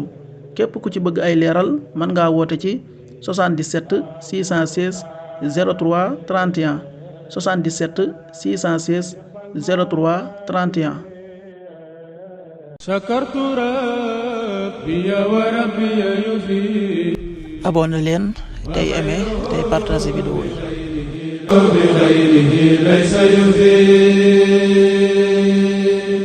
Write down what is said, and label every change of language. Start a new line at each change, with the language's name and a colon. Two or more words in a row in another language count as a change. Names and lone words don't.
Wolof: képp ku ci bëgg ay leeral mën ngaa woote ci 77 616 03 31 77 616 03 31.
Arabic: شكرت ربي وربي يفيد.
Wolof: abonné leen tey aimé tey partagé vidéo yi.
Arabic: بغيره ليس يفيد.